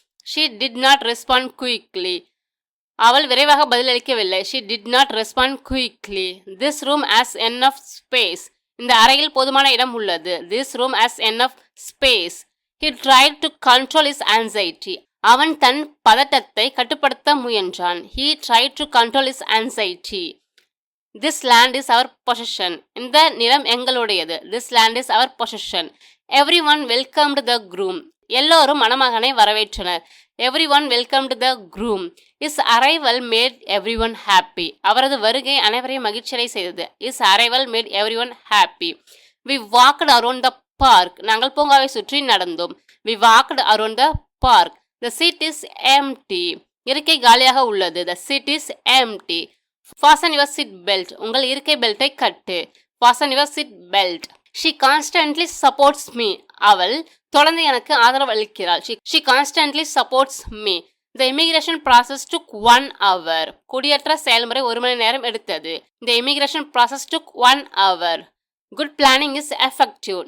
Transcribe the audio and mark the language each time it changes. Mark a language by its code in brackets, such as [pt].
[en] She did not respond quickly. [ta] அவள் விரைவாக பதிலளிக்கவில்லை. [en] She did not respond quickly. This room has enough space. [ta] இந்த அறையில் போதுமான இடம் உள்ளது. [en] This room has enough space. He tried to control his anxiety. [ta] அவன் தன் பதட்டத்தை கட்டுப்படுத்த முயன்றான். [en] He tried to control his anxiety. This land is our possession. [ta] இந்த நிலம் எங்களுடையது. [en] This land is our possession. Everyone welcomed the groom. [ta] எல்லோரும் மணமகனை வரவேற்றனர். [en] Everyone welcomed the groom. His arrival made everyone happy. [ta] அவரது வருகை அனைவரையும் மகிழ்ச்சியடை செய்தது. [en] His arrival made everyone happy. We walked around the park. [ta] நாங்கள் பூங்காவை சுற்றி நடந்தோம். [en] We walked around the park. The seat is empty. [ta] இருக்கை காலியாக உள்ளது. [en] The seat is empty. Fasten your seat belt. [ta] உங்கள் இருக்கை பெல்ட்டை கட்டு. [en] Fasten your seat belt. She constantly supports me. [ta] அவள் தொடர்ந்து எனக்கு ஆதரவு அளிக்கிறாள். [en] She constantly supports me. The immigration process took 1 hour. [ta] குடியேற்ற செயல்முறை 1 மணி நேரம் எடுத்தது. [en] The immigration process took 1 hour. Good planning is effective.